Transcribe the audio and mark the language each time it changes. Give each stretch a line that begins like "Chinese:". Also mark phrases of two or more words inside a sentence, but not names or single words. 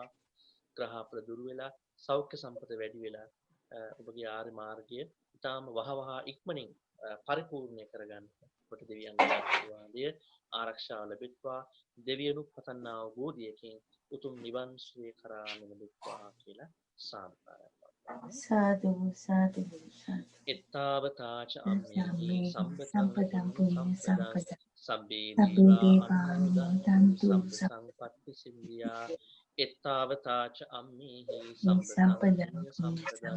Sinhala: ග්‍රහ ප්‍රදුරු වෙලා සෞඛ්‍ය සම්පත වැඩි වෙලා ඔබගේ ආර්ය මාර්ගය ඊටාම වහවහ ඉක්මනින් පරිපූර්ණය කරගන්න කොට දෙවියන්ගේ ආශිර්වාදය ආරක්ෂාව ලැබෙත්වා. දෙවියනු පතන්නා වූ බෝධියකින් උතුම් නිවන් සුවය කරා මෙලෙත්වා කියලා සාදුකාරයක් පවත්වනවා. සාදු සාදු සාදු.
Pali: එත්තාවතාච අම්මේහි සම්පතං පුඤ්ඤ සම්පතං සබ්බේ සබ්බේ දීවා දේවානුමෝදන්තු සබ්බ සම්පත්ති සිද්ධියා. එත්තාවතාච අම්මේහි සම්පතං සම්පතං පුඤ්ඤ සම්පතං